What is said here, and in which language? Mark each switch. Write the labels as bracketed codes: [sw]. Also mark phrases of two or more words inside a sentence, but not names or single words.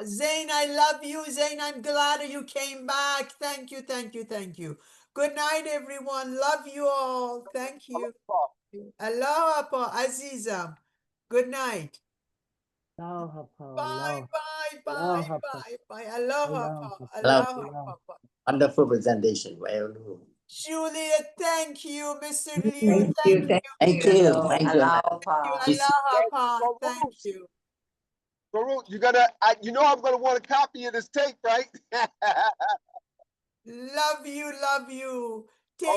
[en] Zain, I love you. Zain, I'm glad you came back. Thank you, thank you, thank you. Good night, everyone. Love you all. Thank you. Aloha, pa Azizam. Good night. Aloha, Bye, bye, bye, Aloha, bye, bye. Aloha, Aloha, pa. Hello. Aloha, pa. Wonderful presentation. Well, Juliet, thank you. Mr. Liu, Thank you. thank thank you. Thank you. Aloha. You see- Aloha, pa. Thank you. Farouk, you I'm gonna want a copy of this tape, right? Love you, love you. Take